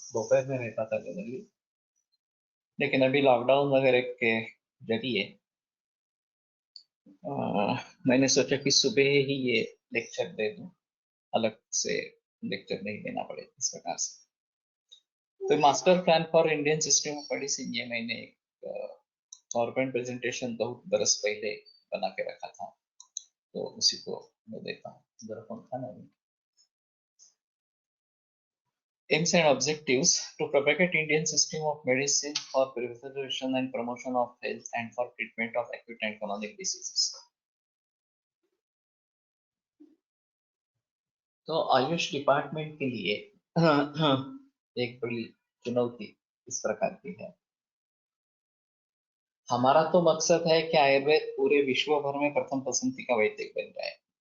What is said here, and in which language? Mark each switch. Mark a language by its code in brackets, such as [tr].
[hi] दोपहर में रहता था जनरली, लेकिन अभी लॉकडाउन वगैरह के जरिए मैंने सोचा कि सुबह ही ये लेक्चर दे दूं, अलग से लेक्चर नहीं देना पड़े इस प्रकार से। तो master plan for Indian system of medicine ये मैंने एक पावरपॉइंट प्रेजेंटेशन बहुत बरस पहले बना के रखा था, तो उसी को मैं देता हूँ। जरा कौन था ना, [en] aims and objectives to propagate Indian system of medicine for preservation and promotion of health and for treatment of acute and chronic diseases. [hi] तो आयुष डिपार्टमेंट के लिए एक बड़ी चुनौती इस प्रकार की है। हमारा तो मकसद है कि आयुर्वेद पूरे विश्व भर में प्रथम पसंदी का वैद्य बन जाए।